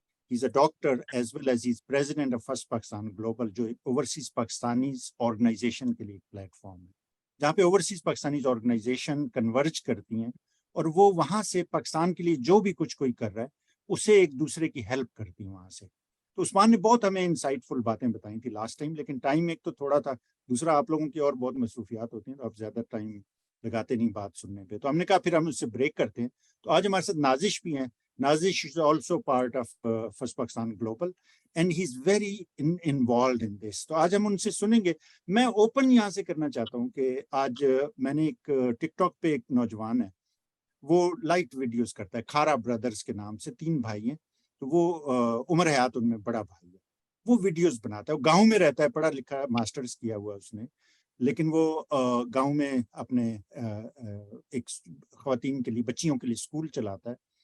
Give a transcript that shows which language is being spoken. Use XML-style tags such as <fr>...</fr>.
<en>He's a doctor as well as he's president of First Pakistan Global,</en> <ur>جو overseas Pakistanis organization کے لیے ایک plate form ہے جہاں پہ اوورسیز پاکستانیز آرگنائزیشن کنورج کرتی ہیں اور وہ وہاں سے پاکستان کے لیے جو بھی کچھ کوئی کر رہا ہے اسے ایک دوسرے کی ہیلپ کرتی ہیں وہاں سے. تو عثمان نے بہت ہمیں انسائٹ فل باتیں بتائی تھی لاسٹ ٹائم, لیکن ٹائم ایک تو تھوڑا تھا, دوسرا آپ لوگوں کی اور بہت مصروفیات ہوتی ہیں تو آپ زیادہ ٹائم لگاتے نہیں بات سننے پہ. تو ہم نے کہا پھر ہم اس سے بریک کرتے ہیں. تو آج ہمارے ساتھ نازش بھی ہیں.</ur> <en>Nazish is also part of First Pakistan Global and he's very involved in this.</en> <ur>تو آج ہم ان سے سنیں گے. میں اوپن یہاں سے کرنا چاہتا ہوں کہ آج میں نے ایک ٹک ٹاک پہ ایک نوجوان ہے, وہ لائٹ ویڈیوز کرتا ہے, کھارا برادرز کے نام سے, 3 بھائی ہیں. تو وہ عمر حیات ان میں بڑا بھائی ہے. وہ ویڈیوز بناتا ہے, وہ گاؤں میں رہتا ہے, پڑھا لکھا ماسٹرز کیا ہوا اس نے, لیکن وہ گاؤں میں اپنے ایک خواتین کے لیے, بچیوں کے لیے اسکول چلاتا ہے.</ur>